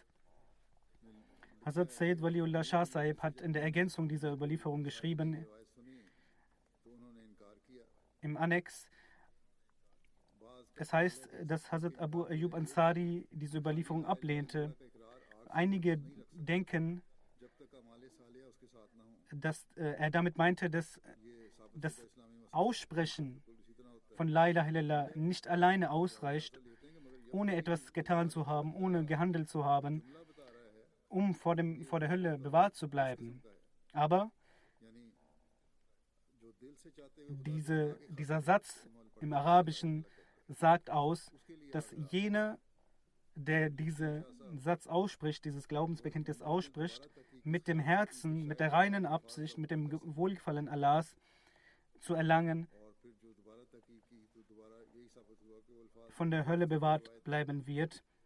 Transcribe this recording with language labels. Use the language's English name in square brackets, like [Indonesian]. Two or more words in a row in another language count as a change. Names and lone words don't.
[German] Hazrat Sayyid Waliullah Shah Sahib hat in der Ergänzung dieser Überlieferung geschrieben, im Annex, es heißt, dass Hazrat Abu Ayyub Ansari diese Überlieferung ablehnte. Einige denken, dass er damit meinte, dass das Aussprechen von [Arabic] لا إله إلا الله [German] nicht alleine ausreicht, ohne etwas getan zu haben, ohne gehandelt zu haben, um vor der Hölle bewahrt zu bleiben. Aber dieser Satz im Arabischen sagt aus, dass jener, der diesen Satz ausspricht, dieses Glaubensbekenntnis ausspricht, mit dem Herzen, mit der reinen Absicht, mit dem Wohlgefallen Allahs zu erlangen, von der Hölle bewahrt bleiben wird.